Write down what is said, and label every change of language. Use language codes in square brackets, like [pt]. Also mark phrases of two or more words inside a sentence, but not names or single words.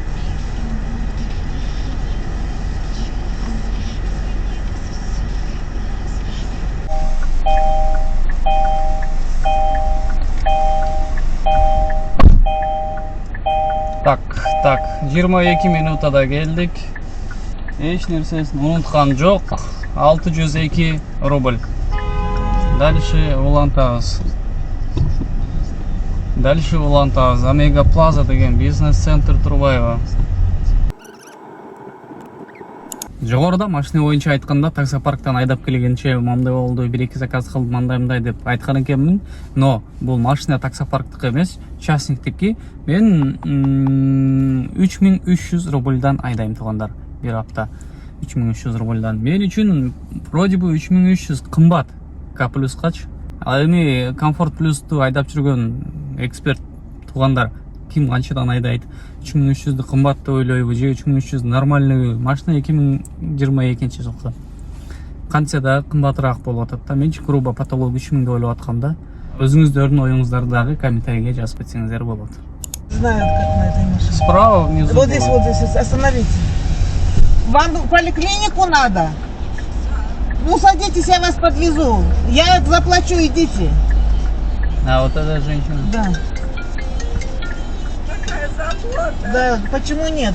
[ky] Так, 22 минутада келдик. Эч нерсесин унуткан жок. 602 рубль. Дальше улантабыз. Омега Плаза деген бизнес-центр Турбаева. Жогоруда машина боюнча айтканда таксопарктан айдап келгенче мындай болду, 1-2 заказ кылдым мындай деп айткан экенмин. Но бул машина таксопарктык эмес, частниктики. Мен 3300 рубльдан айдайм туугандар бир апта. 3300 рубльдан. Мен үчүн [ru] вроде бы [ky] 3300 кымбат. К плюскачы. Ал эми Комфорт Плюсту айдап жүргөн эксперт туугандар ким канчадан айдайт? 3300 кымбат деп ойлойбу же 3300 нормальный машина 2022 жылкы. Канча да кымбатыраак болуп атат да. Менчи [ru] грубо потолок [ky] 3000 деп ойлоп аткам да. Өзүңүздөрдүн оюңуздарды дагы комментарийге жазып кетсеңиздер болот. [ru] Знают, как на этой машине. Справа внизу. Вот здесь, остановите. Вам в поликлинику надо? Ну, садитесь, я вас подвезу. Я заплачу, идите. А вот эта женщина. Да. Да, почему нет?